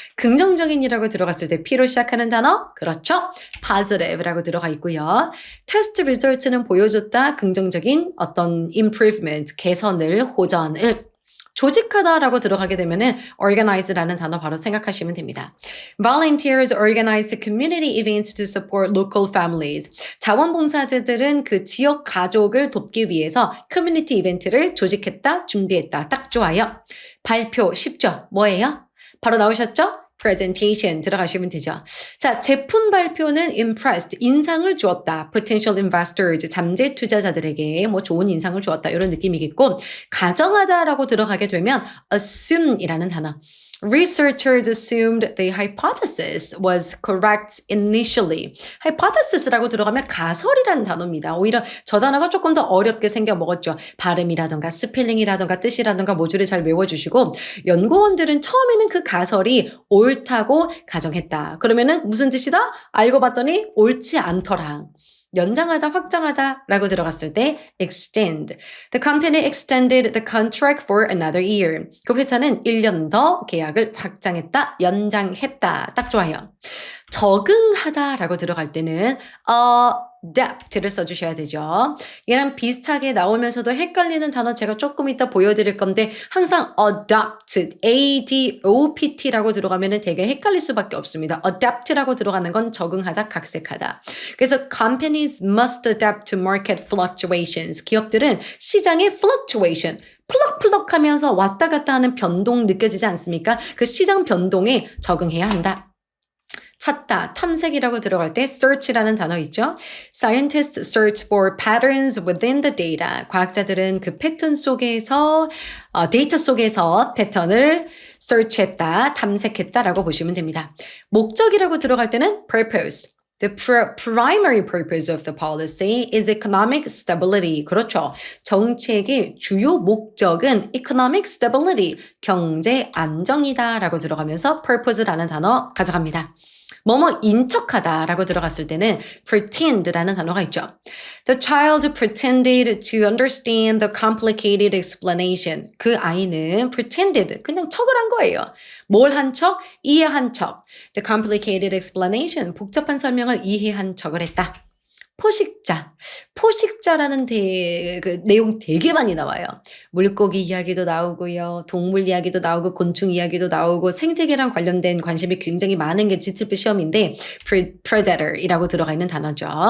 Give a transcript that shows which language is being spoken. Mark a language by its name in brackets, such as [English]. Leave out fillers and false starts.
[Korean] 긍정적인이라고 들어갔을 때 P로 시작하는 단어? 그렇죠. positive라고 들어가 있고요. 테스트 리설트는 보여줬다. 긍정적인 어떤 improvement, 개선을, 호전을. 조직하다라고 들어가게 되면은 organize라는 단어 바로 생각하시면 됩니다. [English] Volunteers organize community events to support local families. [Korean] 자원봉사자들은 그 지역 가족을 돕기 위해서 커뮤니티 이벤트를 조직했다, 준비했다. 딱 좋아요. 발표 쉽죠? 뭐예요? 바로 나오셨죠? presentation 들어가시면 되죠. 자, 제품 발표는 impressed, 인상을 주었다. [English] potential investors, [Korean] 잠재 투자자들에게 뭐 좋은 인상을 주었다. 이런 느낌이겠고, 가정하다라고 들어가게 되면 assume이라는 단어. [English] Researchers assumed the hypothesis was correct initially. [Korean] hypothesis라고 들어가면 가설이라는 단어입니다. 오히려 저 단어가 조금 더 어렵게 생겨 먹었죠. 발음이라던가 스펠링이라던가 뜻이라던가 모듈을 잘 외워주시고 연구원들은 처음에는 그 가설이 옳다고 가정했다. 그러면은 무슨 뜻이다? 알고 봤더니 옳지 않더라. 연장하다, 확장하다 라고 들어갔을 때 extend. [English] The company extended the contract for another year. [Korean] 그 회사는 1년 더 계약을 확장했다, 연장했다. 딱 좋아요. 적응하다 라고 들어갈 때는 adapt를 써주셔야 되죠. 얘랑 비슷하게 나오면서도 헷갈리는 단어 제가 조금 이따 보여드릴 건데 항상 adopt, adopt라고 들어가면 되게 헷갈릴 수밖에 없습니다. adapt라고 들어가는 건 적응하다, 각색하다. 그래서 [English] companies must adapt to market fluctuations. [Korean] 기업들은 시장의 fluctuation, 플럭플럭 하면서 왔다 갔다 하는 변동 느껴지지 않습니까? 그 시장 변동에 적응해야 한다. 찾다, 탐색이라고 들어갈 때 search라는 단어 있죠. [English] Scientists search for patterns within the data. [Korean] 과학자들은 그 패턴 속에서 데이터 속에서 패턴을 search했다, 탐색했다라고 보시면 됩니다. 목적이라고 들어갈 때는 purpose. [English] The primary purpose of the policy is economic stability. [Korean] 그렇죠. 정책의 주요 목적은 [English] economic stability, [Korean] 경제 안정이다 라고 들어가면서 purpose라는 단어 가져갑니다. 뭐뭐 인척하다 라고 들어갔을 때는 pretend라는 단어가 있죠. [English] The child pretended to understand the complicated explanation. [Korean] 그 아이는 pretended, 그냥 척을 한 거예요. 뭘 한 척? 이해한 척. [English] The complicated explanation, [Korean] 복잡한 설명을 이해한 척을 했다. 포식자. 포식자라는 그 내용 되게 많이 나와요. 물고기 이야기도 나오고요. 동물 이야기도 나오고 곤충 이야기도 나오고 생태계랑 관련된 관심이 굉장히 많은 게 GTP 시험인데 predator이라고 들어가 있는 단어죠.